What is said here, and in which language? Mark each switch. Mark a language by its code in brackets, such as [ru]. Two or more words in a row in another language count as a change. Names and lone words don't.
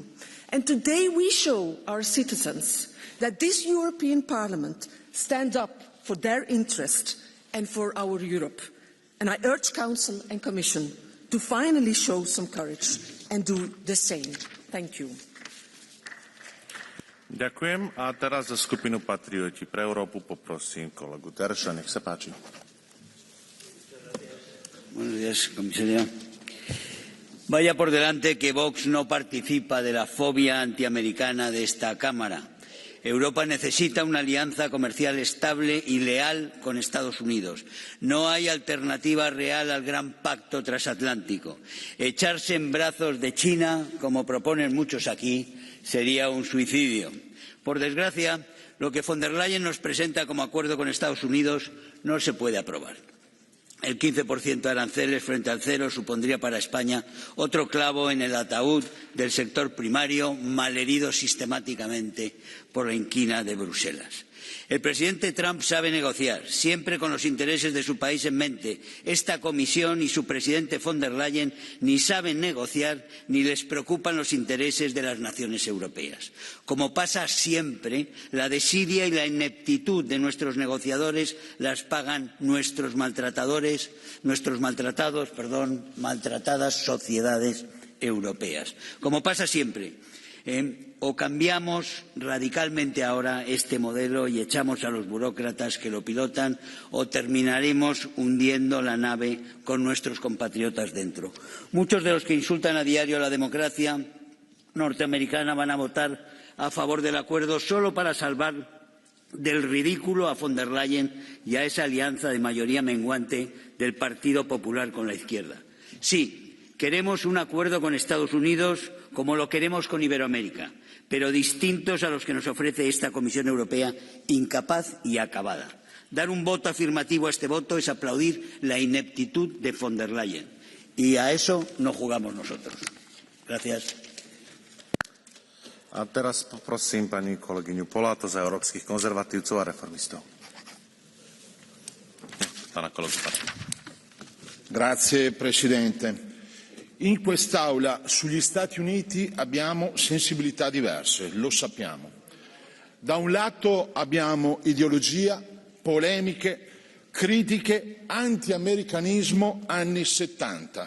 [en] And today we show our citizens that this European Parliament stands up for their interest and for our Europe. And I urge Council and Commission to finally show some courage and do the same. Thank you. [sk] Ďakujem a teraz za skupinu Patrioti pre Európu poprosím kolegu Terša, nech sa páči. [es] Buenos días, comisaria. Vaya por delante que Vox no participa de la fobia antiamericana de esta Cámara. Europa necesita una alianza comercial estable y leal con Estados Unidos. No hay alternativa real al gran pacto transatlántico. Echarse en brazos de China, como proponen muchos aquí, sería un suicidio. Por desgracia, lo que von der Leyen nos presenta como acuerdo con Estados Unidos no se puede aprobar. El 15% de aranceles frente al cero supondría para España otro clavo en el ataúd del sector primario, malherido sistemáticamente por la inquina de Bruselas. El presidente Trump sabe negociar, siempre con los intereses de su país en mente. Esta Comisión y su presidente von der Leyen ni saben negociar ni les preocupan los intereses de las naciones europeas. Como pasa siempre, la desidia y la ineptitud de nuestros negociadores las pagan nuestras maltratadas sociedades europeas. Como pasa siempre, o cambiamos radicalmente ahora este modelo y echamos a los burócratas que lo pilotan, o terminaremos hundiendo la nave con nuestros compatriotas dentro. Muchos de los que insultan a diario a la democracia norteamericana van a votar a favor del acuerdo solo para salvar del ridículo a von der Leyen y a esa alianza de mayoría menguante del Partido Popular con la izquierda. Sí, queremos un acuerdo con Estados Unidos como lo queremos con Iberoamérica, pero distintos a los que nos ofrece esta Comisión Europea, incapaz y acabada. Dar un voto afirmativo a este voto es aplaudir la ineptitud de von der Leyen. Y a eso no jugamos nosotros. Gracias. [sk] A teraz poprosím pani kolegyňu Poláto za európskych konzervatívcov a reformistov. Pana kolegu Pačka. [it] Grazie Presidente. In quest'Aula sugli Stati Uniti abbiamo sensibilità diverse, lo sappiamo. Da un lato abbiamo ideologia, polemiche, critiche, anti-americanismo anni 70.